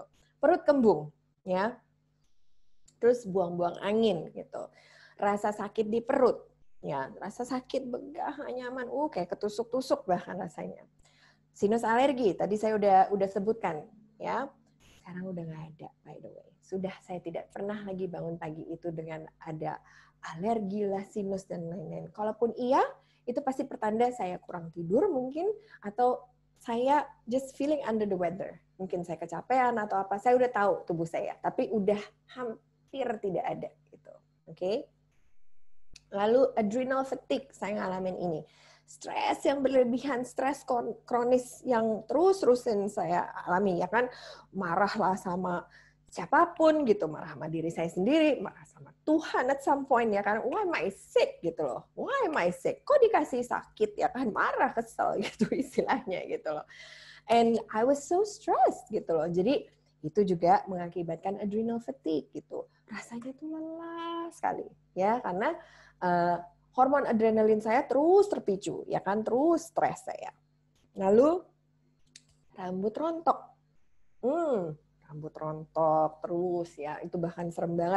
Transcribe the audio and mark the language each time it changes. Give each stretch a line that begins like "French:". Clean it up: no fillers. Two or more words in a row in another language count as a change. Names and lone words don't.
Indonesian: Perut kembung ya. Terus buang-buang angin gitu. Rasa sakit di perut. Ya, rasa sakit begah nggak nyaman. Kayak ketusuk-tusuk bahkan rasanya. Sinus alergi, tadi saya udah sebutkan, ya. Sekarang udah nggak ada,
English: by the way.
Indonesian: Sudah saya tidak pernah lagi bangun pagi itu dengan ada alergi lah, sinus, dan lain-lain. Kalaupun iya, itu pasti pertanda saya kurang tidur mungkin, atau saya
English: just feeling under the weather.
Indonesian: Mungkin saya kecapean atau apa, saya udah tahu tubuh saya. Tapi udah hampir tidak ada. Gitu. Oke? Lalu
English: adrenal fatigue,
Indonesian: saya ngalamin ini. Stres yang berlebihan, stres kronis yang terus-terusan saya alami, ya kan, marahlah sama siapapun gitu, marah sama diri saya sendiri, marah sama Tuhan
English: at some point,
Indonesian: ya kan,
English: why am I sick
Indonesian: gitu loh,
English: why am I sick,
Indonesian: kok dikasih sakit, ya kan, marah, kesel gitu istilahnya gitu loh,
English: and I was so stressed
Indonesian: gitu loh, jadi itu juga mengakibatkan
English: adrenal fatigue
Indonesian: gitu, rasanya tuh lelah sekali, ya, karena hormon adrenalin saya terus terpicu, ya kan, terus stres saya. Lalu rambut rontok, rambut rontok terus ya, itu bahkan serem banget.